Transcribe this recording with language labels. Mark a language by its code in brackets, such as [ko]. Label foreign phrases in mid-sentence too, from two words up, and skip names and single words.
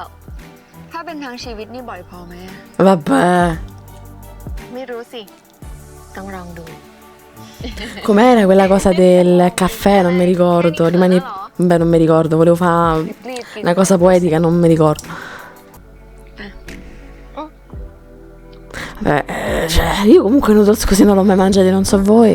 [th] ถ้าเป็นทั้งชีวิตนี่บ่อยพอไหม [it] Vabbè. [th] ไม่รู้สิ ต้องลองดู [it] Com'era quella cosa del caffè? Non mi ricordo. Rimani... Beh, non mi ricordo. Volevo fare [th] รีบกิน [it] una cosa poetica, non mi ricordo. Cioè, io comunque noodles così non l'ho mai mangiati, non so voi.